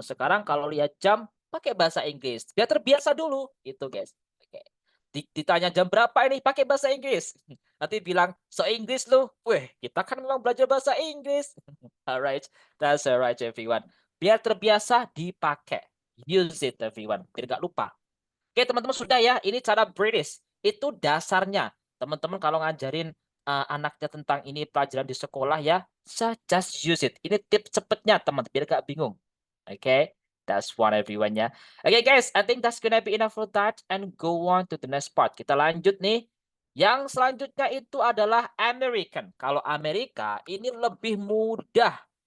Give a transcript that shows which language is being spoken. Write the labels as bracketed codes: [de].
[id] Sekarang kalau lihat jam, pakai bahasa Inggris. Biar terbiasa dulu. Itu guys. Oke. Ditanya jam berapa ini, pakai bahasa Inggris. Nanti bilang, so Inggris lu. Weh, kita kan memang belajar bahasa Inggris. [en] Alright, that's alright everyone. [id] Biar terbiasa dipakai. [en] Use it everyone. [id] Biar gak lupa. Oke teman-teman, sudah ya. Ini cara British. Itu dasarnya. Teman-teman kalau ngajarin anaknya tentang ini pelajaran di sekolah ya, [en] just use it. [id] Ini tips cepetnya teman, biar gak bingung. Oke. [en] that's one everyone ya. Okay guys, I think that's gonna be enough for that and go on to the next part. [id] Kita lanjut nih. Yang selanjutnya itu adalah American. Kalau Amerika ini lebih mudah.